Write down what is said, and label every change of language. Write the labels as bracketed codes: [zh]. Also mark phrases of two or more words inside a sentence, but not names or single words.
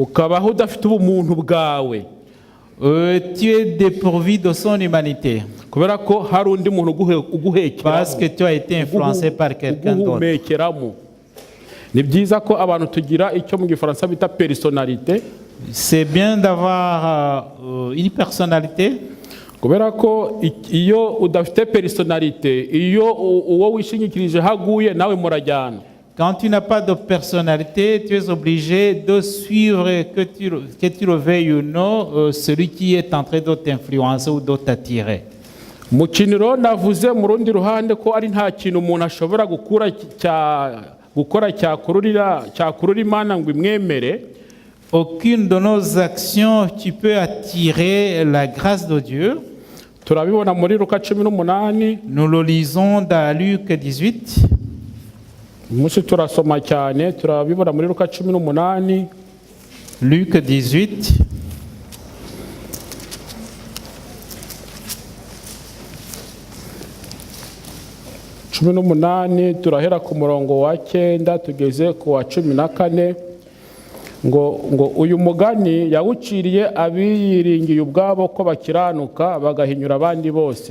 [fr] Tu es dépourvu de son humanité. Parce que tu as été influencé par quelqu'un d'autre. C'est bien d'avoir une personnalité. [rw] Kubera ko iyo udafite personnalité, iyo uwo wishingikirije haguye nawe murajyana. [fr] Quand tu n'as pas de personnalité, tu es obligé de suivre, que tu le veuilles ou non, celui qui est en train de t'influencer ou de t'attirer. [rw] Mu kiniro navuze mu rundi ruhande ko ari nta kintu umuntu ashobora gukora cyakurura Imana ngo imwemere. [fr] Aucune de nos actions qui peut attirer la grâce de Dieu. Nous le lisons dans Luc 18. Luc 18. [rw] turahera ku murongo wa 9 tugeze ku wa 14. ngo uyu mugani yawuciriye abiyiringiye ubwabo ko bakiranuka bagahinyura abandi bose.